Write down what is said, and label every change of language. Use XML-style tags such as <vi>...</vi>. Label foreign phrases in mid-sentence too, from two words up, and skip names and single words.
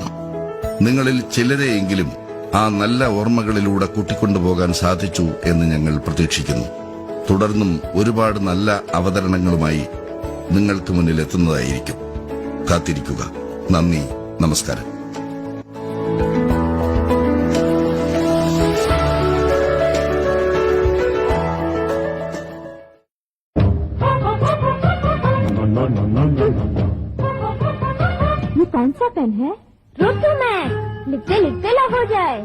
<ml>നിങ്ങളിൽ ചിലരെയെങ്കിലും ആ നല്ല ഓർമ്മകളിലൂടെ കൂട്ടിക്കൊണ്ടുപോകാൻ സാധിച്ചു എന്ന് ഞങ്ങൾ പ്രതീക്ഷിക്കുന്നു. തുടർന്നും ഒരുപാട് നല്ല അവതരണങ്ങളുമായി നിങ്ങൾക്ക് മുന്നിൽ എത്തുന്നതായിരിക്കും. കാത്തിരിക്കുക. നന്ദി, നമസ്കാരം.</ml> <hi>ये कौन सा पेन है? रोटोमैक्स. लिखते लिखते लग हो जाए.</hi>